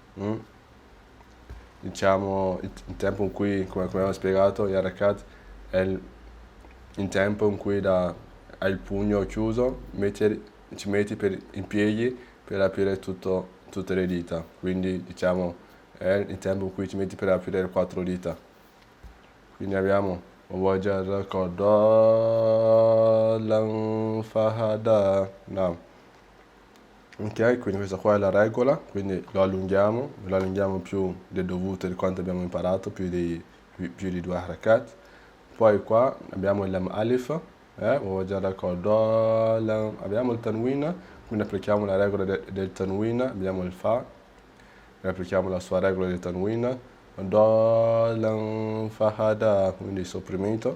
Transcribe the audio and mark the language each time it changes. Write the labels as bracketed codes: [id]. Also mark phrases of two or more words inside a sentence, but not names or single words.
[it] Diciamo il tempo in cui, come abbiamo spiegato, il rakat è il tempo in cui hai il pugno chiuso, ci metti in piedi per aprire tutte le dita. Quindi diciamo è il tempo in cui ci metti per aprire le 4 dita. Quindi abbiamo [ar] وَوَجَدَكَ ضَالًّا فَهَدَى. [it] Ok, quindi questa qua è la regola, quindi lo allunghiamo più del dovuto di quanto abbiamo imparato, più di 2 harakat. Poi qua abbiamo il lam alif, abbiamo il tanwin, quindi applichiamo la regola del tanwin, abbiamo il fa, applichiamo la sua regola del tanwin, [ar] ضالا فهدى, [it] quindi sopprimento.